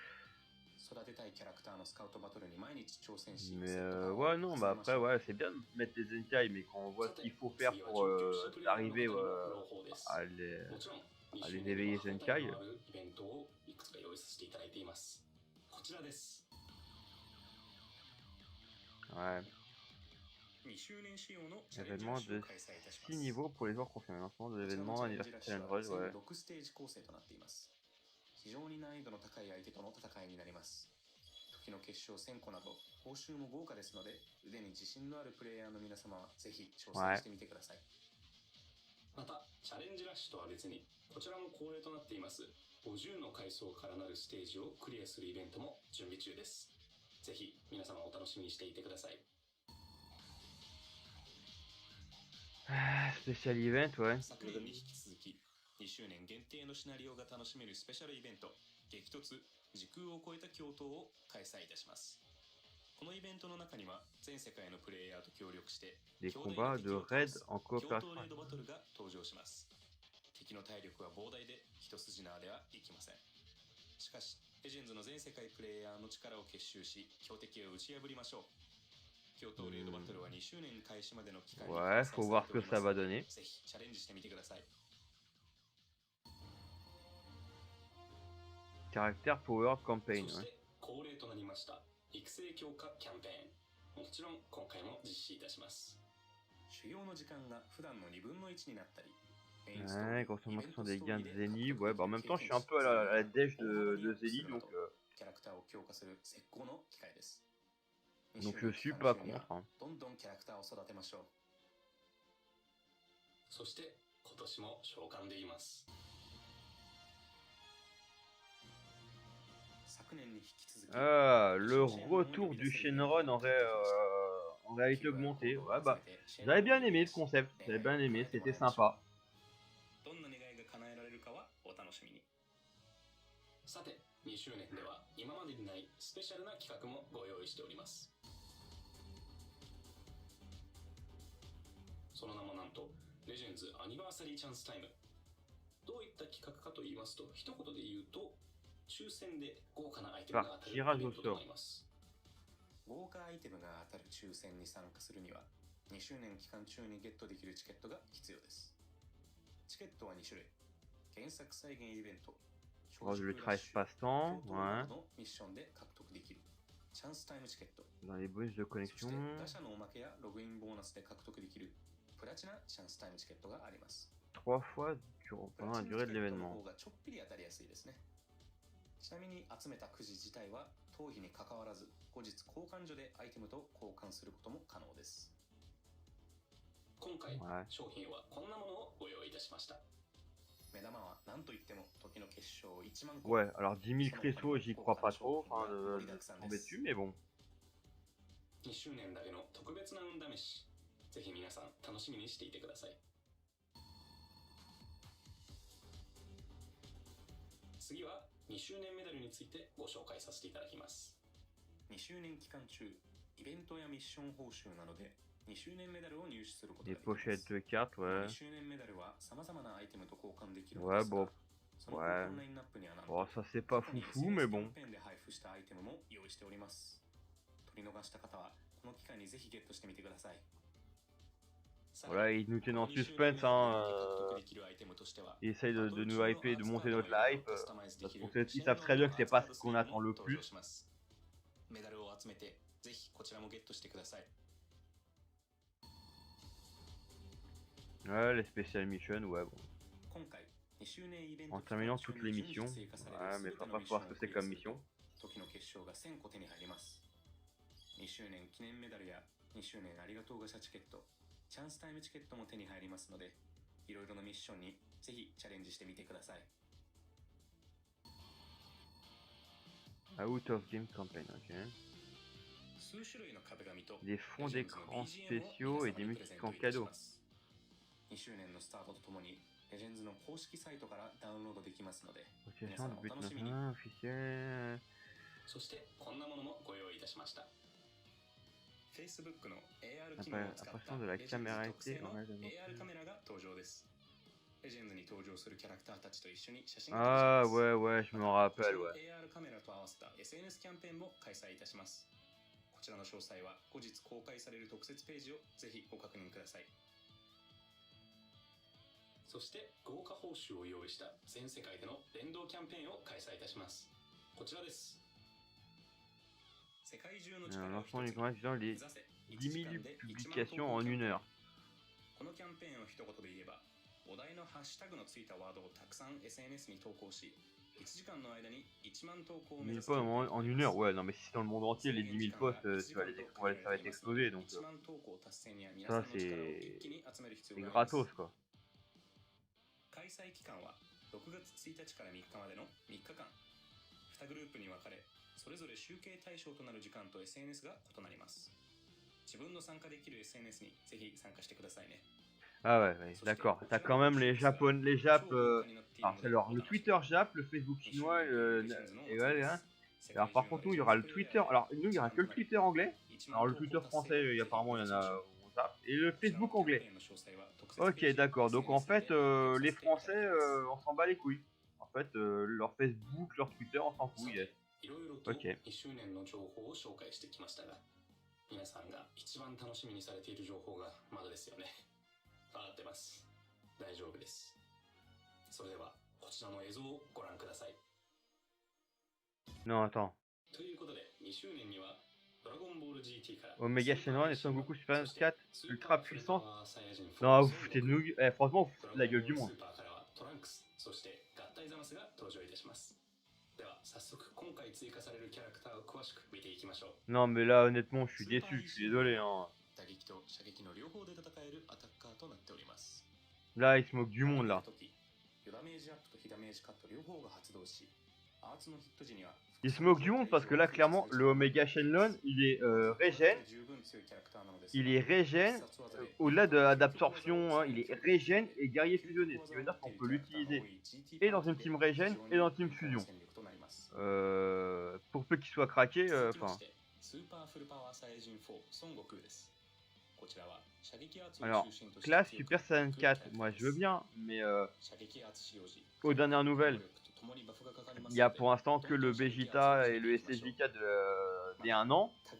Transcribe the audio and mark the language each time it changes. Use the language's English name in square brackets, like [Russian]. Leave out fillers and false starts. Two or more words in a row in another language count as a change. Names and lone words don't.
[French] Mais ouais, non, bah après, ouais, c'est bien de mettre les Zenkai, mais quand on voit ce qu'il faut faire pour arriver à les éveiller Zenkai. Ouais. Événement de 6 niveaux pour les joueurs confirmés. Lancement de l'événement anniversaire challenge, ouais. [Japanese] 非常に難易度の高い相手との戦いになります。時の結晶1000個など報酬も豪華ですので、腕に自信のあるプレイヤーの皆様はぜひ挑戦してみてください。またチャレンジラッシュとは別にこちらも恒例となっています50の階層からなるステージをクリアするイベントも準備中です。ぜひ皆様お楽しみにしていてください。 [English] Spécial event, [French] ouais. [Japanese] 昨年に引き続き2周年限定のシナリオが楽しめるスペシャルイベント激突時空を超えた共闘を開催いたします。このイベントの中には全世界のプレイヤーと協力して [French] des combats de raid en coopération [Japanese] 共闘レードバトルが登場します。敵の体力は膨大で一筋縄ではいきません。しかしレジェンズの全世界プレイヤーの力を結集し強敵を打ち破りましょう。共闘レードバトルは2周年開始までの期間に [French] Ouais, faut voir ce que ça va donner. [Japanese] ぜひチャレンジしてみてください。 [English] Caractère Power Campaign, [Japanese] そし [French] ouais. [Japanese] て恒例となりました育成強化キャンペーンもちろん今回も実施いたします。 [French] Ouais, consommation des gains de Zenny. Ouais, bah en même temps, je suis un peu à la dèche de Zenny, donc je suis pas contre. Hein. [Japanese] そして今年も召喚でいます。 [French] Ah, le retour du Shenron en réalité augmentée. Ouais, bah, j'avais bien aimé le concept. J'avais bien aimé, c'était sympa. [Japanese] どんな願いが叶えられるかはお楽しみに。さて、2周年では今までにないスペシャルな企画もご用意しております。その名もなんと、レジェンズアニバーサリーチャンスタイム。どういった企画かと言いますと、一言で言うと、抽選で豪華なアイテムが当たるイベントとなります。豪華アイテムが当たる抽選に参加するには、2周年期間中にゲットできるチケットが必要です。チケットは2種類。原作再現イベント、 [French] le travail passe-temps, ouais. [Japanese] のミッションで獲得できるチャンスタイムチケット。 [French] Dans les bonus de connexion. [Japanese] 打者のおまけやログインボーナスで獲得できるプラチナチャンスタイムチケットがあります。 [French] 3 fois pendant la durée de l'événement. [Japanese] がちょっぴり当たりやすいですね。ちなみに集めたくじ自体は当日に関わらず後日交換所でアイテムと交換することも可能です。今回、商品はこんなものをご用意いたしました。目玉は何と言っても時の結晶1 万個。 [French] Ouais, alors 10 000 cristaux, j'y crois pas trop, enfin, tomber dessus, mais bon. [Japanese] 2 周年だけの特別な運試し。ぜひ皆さん楽しみにしていてください。次は2周年メダルについてご紹介させていただきます。2周年期間中、イベントやミッション報酬などで2周年メダルを入手することができます。 [French] Des pochettes de cartes, ouais. [Japanese] 2 周年メダルは様々なアイテムと交換できる。 [French] Ouais, bon. Ouais. Bon, ça c'est pas foufou, mais bon. キャンペーンで配布したアイテムも用意しております。取り逃した方はこの機会にぜひゲットしてみてください。 Voilà, ils nous tiennent en suspense, hein. Ils essayent de nous hyper, de monter notre hype. Parce qu'ils savent très bien que c'est pas ce qu'on attend le plus. Ouais, les [English] special missions, [French] ouais, bon. En terminant toutes les missions. Ouais, mais faut pas voir ce que c'est comme mission. [Japanese] 2 周年記念メダルや2周年ありがとうガチャチケット、チャンスタイムチケットも手に入りますので、いろいろなミッションにぜひチャレンジしてみてください。 [English] Out of game campaign, [French] ok. Des fonds d'écran spéciaux et des musiques en cadeau. [Japanese] 2 周年のスタートとともにレジェンズの公式サイトからダウンロードできますので、皆さんお楽しみに。そしてこんなものもご用意いたしました。Facebook の AR 機能を使ったレジェンズ特製の AR カメラが登場です。レジェンズに登場するキャラクターたちと一緒に写真が撮れます。 Ah ouais, ouais, je me rappelle, ouais. AR カメラと合わせた SNS キャンペーンも開催いたします。こちらの詳細は後日公開される特設ページをぜひご確認ください。そして豪華報酬を用意した全世界での連動キャンペーンを開催いたします。こちらです。 [French] L'ensemble du grand dans les 10 000 publications en 1 heure. [Japanese] このキャンペーンを一言で言えば、お題のハッシュタグのついたワードをたくさん SNS に投稿し、1時間の間に1万投稿を目指す。 [French] 1000 posts en 1 heure, ouais, non mais si c'est dans le monde entier, les 10 000 posts, ça va être explosé, donc ça c'est gratos quoi. [Japanese] 開催期間は6月1日から3日までの3日間。2グループに分かれ、それぞれ集計対象となる時間と SNS が異なります。自分の参加できる SNS にぜひ参加してくださいね。 [French] Ah ouais, ouais d'accord. T'as quand même les Japonais, les Jap. Alors c'est le Twitter Jap, le Facebook chinois, et ouais, hein. Alors par contre nous il y aura le Twitter. Alors nous il y aura que le Twitter anglais. Alors le Twitter français, apparemment il y en a. Et le Facebook anglais. Ok d'accord. Donc en fait les Français on s'en bat les couilles. En fait leur Facebook, leur Twitter on s'en fout. Yes. [Japanese] いろいろと2周年の情報を紹介してきましたが、皆さんが一番楽しみにされている情報がまだですよね。分かってます。大丈夫です。それではこちらの映像をご覧ください。 [French] Non attends. [Japanese] ということで2周年には [French] Omega Shenron et Son Goku Super 4 ultra [Japanese] スーパーフルパ [French] puissance. [Japanese] ワーサイヤ人4 [French] Non, vous [Japanese] 孫 [French] foutez de [Japanese] 悟 [French] nous. Eh, franchement, vous [Japanese] ド [French] foutez [Japanese] ラ [French] de la [Japanese] ゴン [French] gueule [Japanese] ボー [French] du [Japanese] ルス [French] monde. [Japanese] ーパーからはトランクスそして合体ザマスが登場いたします。では早速今回追加されるキャラクターを詳しく見ていきましょう。 [French] Non, mais là, honnêtement, je suis [Japanese] スーパー [French] déçu. [Japanese] イ [French] Je [Japanese] シ [French] suis [Japanese] ン [French] désolé. Hein. [Japanese] 打撃と射撃の両方で戦えるアタッカーとなっております。 [French] Là, il se moque du [Japanese] 投げ [French] monde [Japanese] る [French] là. [Japanese] 時予ダメージアップと非ダメージカット両方が発動し、アーツのヒット時には [French] Il se moque du monde parce que là, clairement, le Omega Shenlong, il est régène. Il est régène. Au-delà d'absorption, hein, il est régène et guerrier fusionné. Ce qui veut dire qu'on peut l'utiliser et dans une team régène et dans une team fusion. Pour peu qu'il soit craqué, enfin. Alors, classe Super Saiyan 4, moi je veux bien, mais aux dernières nouvelles, il y a pour l'instant que le Vegeta et le SSJ4 des 1 an.